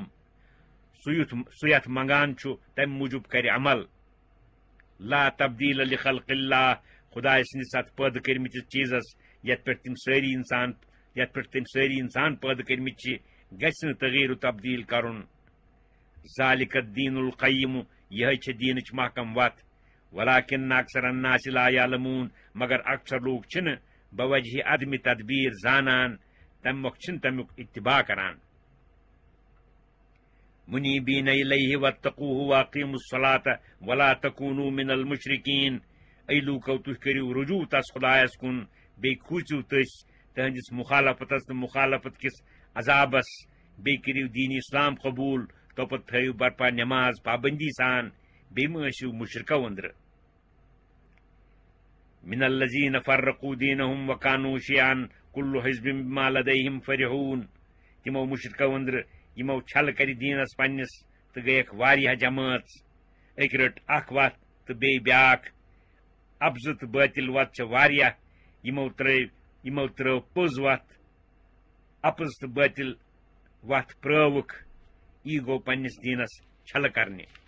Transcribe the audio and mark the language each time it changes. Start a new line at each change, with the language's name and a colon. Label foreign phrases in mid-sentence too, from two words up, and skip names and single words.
Kashmiri: سُہ یتھ منگان چھُ تمہِ موٗجوٗب کرِ عمل
Arabic: لا تبدیل لخلق اللہ
Kashmiri: خداے سٕنٛدِس اتھ پٲدٕ کٔرمٕتِس چیٖزس یتھ پٮ۪ٹھ تٔمۍ سٲری انسان پٲدٕ کٔرمٕتۍ چھِ گژھِ نہٕ تغیٖر و تبدیل کرُن
Arabic: ذالک الدین القیم
Kashmiri: یہے چھِ دیٖنٕچ محکم وتھ
Arabic: ولکن اکثر الناس لا یعلمون
Kashmiri: مگر اکثر لوٗکھ چھِنہٕ بوجہ عدم تدبیر زانان تمہِ مۄکھ چھِنہٕ تمیُک اتباع کران
Arabic: منیبین الیہ واتقوہ واقیموا الصلاۃ ولا تکونوا من المشرکین
Kashmiri: اے لوٗکو تُہۍ کٔرِو رجوع تس خدایس کُن بیٚیہِ کھوٗژِو تٔسۍ تہنٛدِس مخالفتس تہٕ مخالفت کِس عذابس بیٚیہِ کٔرِو دین اسلام قبوٗل توپت تھٲیِو برپا نماز پابندی سان بیٚیہِ مہ ٲسِو مشرکو أنٛدرٕ
Arabic: من الذین فرقوا دینہم وکانوا شیعا کل حزب بما لدیہم فرحون
Kashmiri: تمو مشرکو أنٛدرٕ یمو چھل کر دینس پننس تہٕ گٔیکھ واریاہ جمٲژ أکۍ رٔٹ اکھ وتھ تہٕ بیٚیہِ بیاکھ ابزٕ تہٕ بٲطل وتھ چھِ واریاہ یمو ترٲو پوٚز وتھ اپٕز تہٕ بٲطل وتھ پرٲوٕکھ یی گوٚو پننس دیٖنس چھلہٕ کرنہِ